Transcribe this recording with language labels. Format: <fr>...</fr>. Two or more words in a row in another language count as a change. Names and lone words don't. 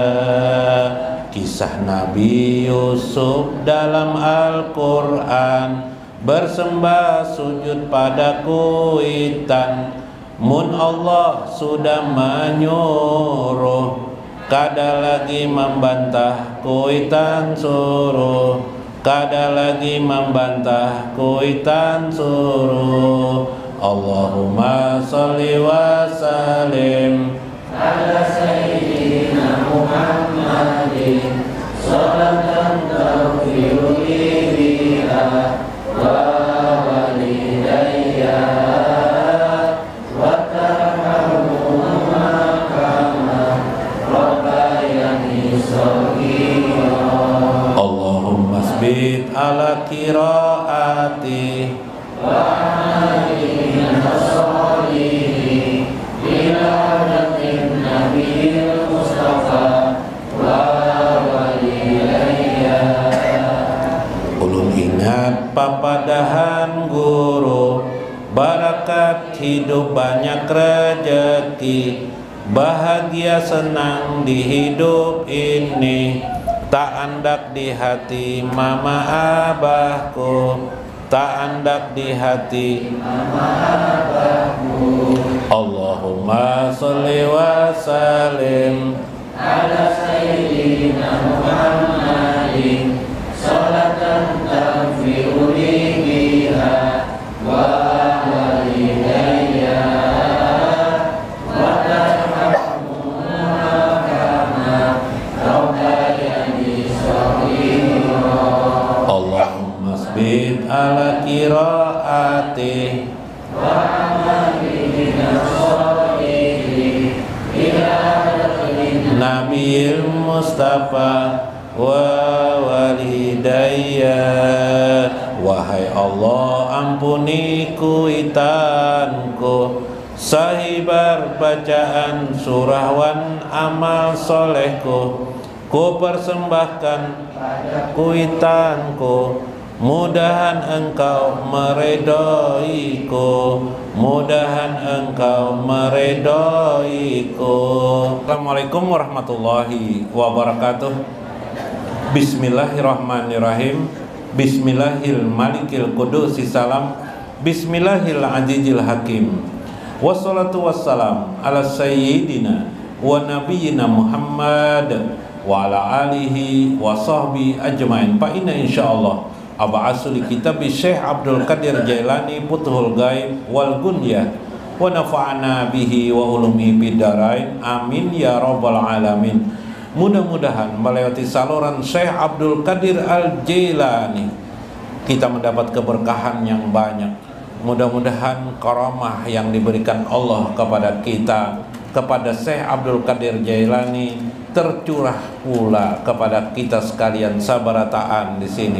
<bjn>Kisah Nabi Yusuf dalam Al-Quran, bersembah sujud pada kuitan, mun Allah sudah menyuruh, kada lagi membantah kuitan suruh, kada lagi membantah kuitan suruh.</bjn> <ar>اللهم صل وسلم على سيدنا محمد صلاة تغفر لي بها ووالدي وترحمهما كما ربياني صغيرا. اللهم ثبت على قراءتي وأعمالنا الصالحة إلى حضرة النبي المصطفى ووالدي.</ar> <bjn>ulun ingat papadahan guru, barakat hidup banyak rezeki, bahagia senang di hidup ini, tak andak di hati mama abahku, tak andak di hati mama abahku.</bjn> <ar>اللهم صل وسلم على سيدنا محمد صلاة تغفر لي بها ووالدي وترحمهما كما ربياني صغيرا. اللهم ثبت على قراءتي وأعمالنا الصالحة إلى حضرة النبي المصطفى ووالدي.</ar> <bjn>Wahai Allah, ampuni kuitanku, sahibar bacaan surah wan amal solehku, ku persembahkan kuitanku, mudahan engkau meredaiku, mudahan engkau meredaiku.</bjn> <ar>السلام عليكم ورحمة الله وبركاته. بسم الله الرحمن الرحيم. بسم الله الملك القدوس السلام. بسم الله العزيز الحكيم. والصلاة والسلام على سيدنا ونبينا محمد وعلى آله وصحبه أجمعين. فإن إن شاء الله أبعث الكتاب شيخ عبد القادر الجيلاني فتوح الغيب والغنية ونفعنا به وبعلومه بالدارين. آمين يا رب العالمين.</ar> <id>Mudah-mudahan melewati saluran Syekh Abdul Qadir Al-Jailani kita mendapat keberkahan yang banyak. Mudah-mudahan karamah yang diberikan Allah kepada kita, kepada Syekh Abdul Qadir Jailani, tercurah pula kepada kita sekalian sabarataan di sini.</id>